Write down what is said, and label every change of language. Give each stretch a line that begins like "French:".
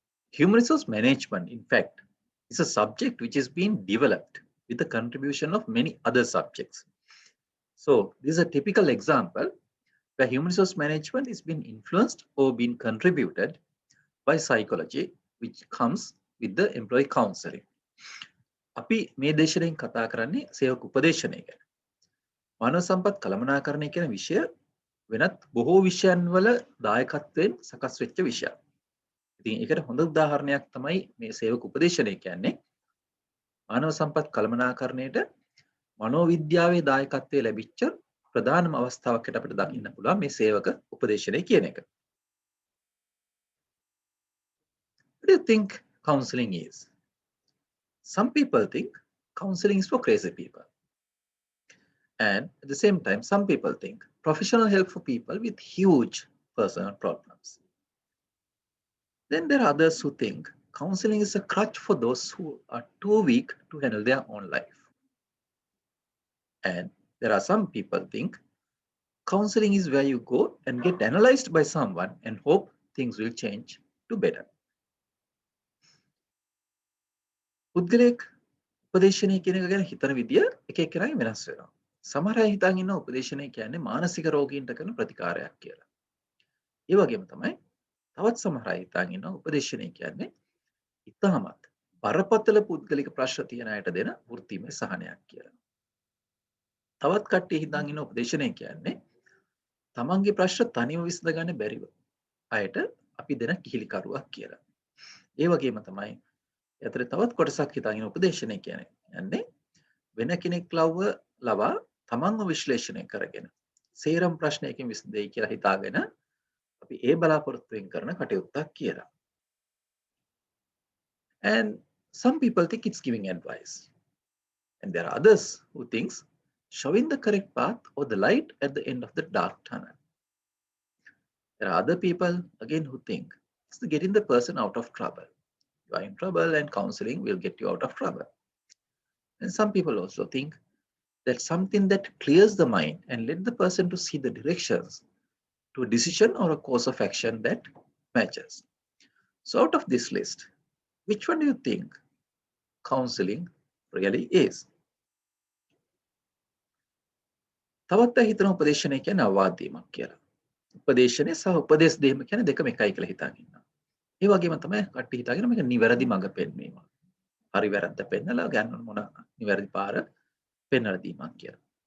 English: Human resource management, in fact, is a subject which is being developed with the contribution of many other subjects. So this is a typical example where human resource management is being influenced or being contributed by psychology, which comes with the employee counseling.
Sinhala: අපි මේ දේශයෙන් කතා කරන්නේ සේවක උපදේශනය ගැන. මානව සම්පත් කළමනාකරණය කියන විෂය වෙනත් බොහෝ විෂයන් වල දායකත්වයෙන් සකස් වෙච්ච විෂයක්. ඉතින් ඒකට හොඳ උදාහරණයක් තමයි මේ සේවක උපදේශනය කියන්නේ. මානව සම්පත් කළමනාකරණයට මනෝවිද්‍යාවේ දායකත්වයේ ලැබිච්ච ප්‍රධානම අවස්ථාවක් අපිට දකින්න පුළුවන් මේ සේවක උපදේශනය කියන එක.
English: What do you think counseling is? Some people think counseling is for crazy people. And at the same time, some people think professional help for people with huge personal problems. Then there are others who think counseling is a crutch for those who are too weak to handle their own life. And there are some people think counseling is where you go and get analyzed by someone and hope things will change to better.
Sinhala: පුද්ගලයෙක් උපදේශනය කියන එක ගැන හිතන විදිය එක එක්කෙනාගේ වෙනස් වෙනවා. සමහර අය හිතන් ඉන්න උපදේශනය කියන්නේ මානසික රෝගීන්ට කරන ප්‍රතිකාරයක් කියලා. ඒ වගේම තමයි තවත් සමහර අය හිතන් ඉන්න උපදේශනය කියන්නේ ඉතාමත් බරපතල පුද්ගලික ප්‍රශ්න තියෙන අයට දෙන වෘත්තීමය සහනයක් කියලා. තවත් කට්ටිය හිතන් ඉන්න උපදේශනය කියන්නේ තමන්ගේ ප්‍රශ්න තනියම විසඳගන්න බැරිව අයට අපි දෙන කිහිලිකරුවක් කියලා. ඒ වගේම තමයි අතර තවත් කොටසක් හිතාගෙන උපදේශනය කියන්නේ වෙන කෙනෙක් ලවා තමන්ව විශ්ලේෂණය කරගෙන සේරම ප්‍රශ්නයකින් විසඳෙයි කියලා හිතාගෙන අපි ඒ බලාපොරොත්තුෙන් කරන කටයුත්තක් කියලා.
English: And some people think it's giving advice. And there are others who thinks showing the correct path or the light at the end of the dark tunnel. There are other people again who think it's getting the person out of trouble. You are in trouble and counseling will get you out of trouble. And some people also think that something that clears the mind and let the person to see the directions to a decision or a course of action that matches. So out of this list, which one do you think counseling really is?
Sinhala: තවත් අය හිතන උපදේශනය කියන්නේ අවවාද දීමක් කියලා. උපදේශනය සහ උපදේශ දීම කියන්නේ දෙකම එකයි කියලා හිතාගෙන ඉන්නවා. ඒ වගේම තමයි කට්ටිය හිතාගෙන මේක නිවැරදි මඟ පෙන්වීම. හරි වැරද්ද පෙන්නලා ගන්න මොන නිවැරදි පාර පෙන්වලා දීමක් කියලා.